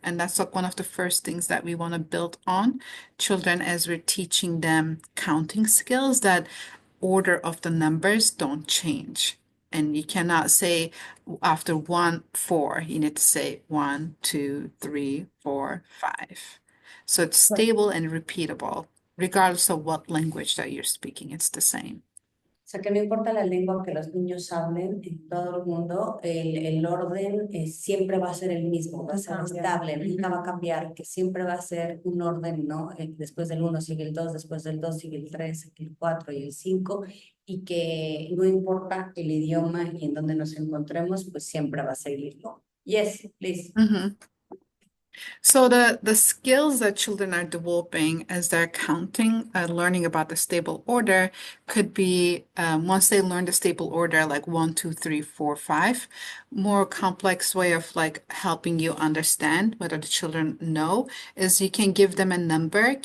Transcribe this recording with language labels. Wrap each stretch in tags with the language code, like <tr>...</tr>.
<en>And that's like one of the first things that we want to build on children as we're teaching them counting skills, that order of the numbers don't change. And you cannot say after one, four. You need to say 1, 2, 3, 4, 5. So it's stable and repeatable, regardless of what language that you're speaking. It's the same.</en> <es>sea, que no importa la lengua que los niños hablen en todo el mundo, el orden siempre va a ser el mismo, va a ser estable, nunca va a cambiar, que siempre va a ser un orden, ¿no? Después del uno sigue el 2, después del 2 sigue el 3, sigue el 4 y el 5, y que no importa el idioma y en donde nos encontremos, pues siempre va a seguirlo.</es> <en>Yes, please. Mhm. So the skills that children are developing as they're counting, learning about the stable order could be once they learn the stable order, like 1, 2, 3, 4, 5, more complex way of like helping you understand whether the children know is you can give them a number.</en>